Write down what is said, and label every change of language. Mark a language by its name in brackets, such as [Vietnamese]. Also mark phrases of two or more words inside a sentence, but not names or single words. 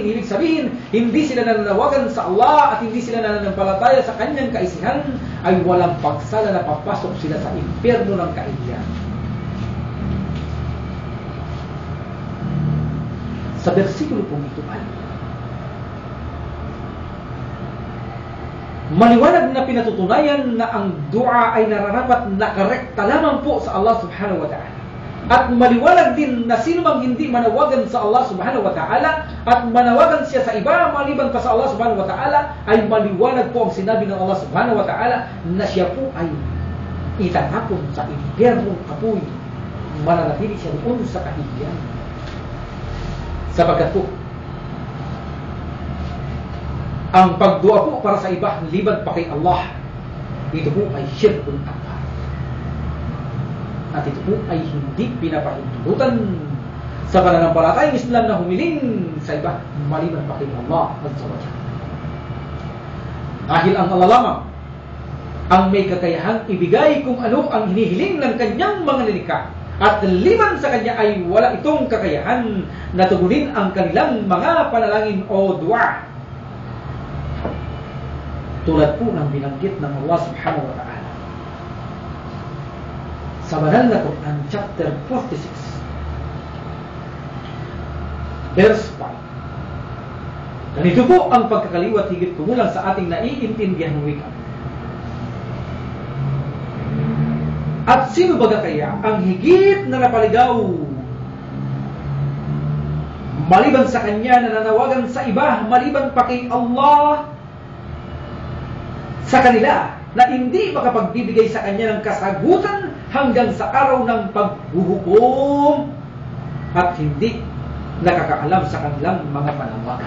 [Filipino] Ibig sabihin, hindi sila nananawagan sa Allah at hindi sila nananampalataya sa Kanyang kaisihan, ay walang pagsala na papasok sila sa impyerno ng kahihiyan. Sa bersikulo pong ito ay maliwanag na pinatutunayan na ang dua ay nararapat nakarekta lamang po sa Allah [Arabic] سبحانه وتعالى. [Filipino] At maliwanag din na sino mang hindi manawagan sa Allah [Arabic] سبحانه وتعالى [Filipino] at manawagan siya sa iba maliban pa sa Allah [Arabic] سبحانه وتعالى, [Filipino] ay maliwanag po ang sinabi ng Allah [Arabic] سبحانه وتعالى [Filipino] na siya po ay itatapon sa impyernong apoy. Mananatili siya doon sa kahihiyan. Sapagkat po ang pagdua po para sa iba liban pa kay Allah, ito po ay [Arabic] شرك الأكبر. [Filipino] At ito po ay hindi pinapahintulutan sa pananampalatayang Islam na humiling sa iba maliban pa kay Allah [Arabic] عز وجل. [Filipino] Dahil ang Allah lamang ang may kakayahang ibigay kung ano ang hinihiling ng Kanyang mga nilikha, at liban sa Kanya ay wala itong kakayahan na tugunin ang kanilang mga panalangin o dua. Tulad po ng binanggit ng Allah [Arabic] سبحانه وتعالى [Filipino] sa banal na Quran [English] chapter 46 verse 5. [Filipino] Ganito po ang pagkakaliwat higit kumulang sa ating naiintindihan ng wika. At sino baga kaya ang higit na napaligaw maliban sa Kanya na nanawagan sa iba maliban pa kay Allah sa kanila, na hindi makapagbibigay sa Kanya ng kasagutan hanggang sa araw ng paghuhukom at hindi nakakaalam sa kanilang mga panawagan.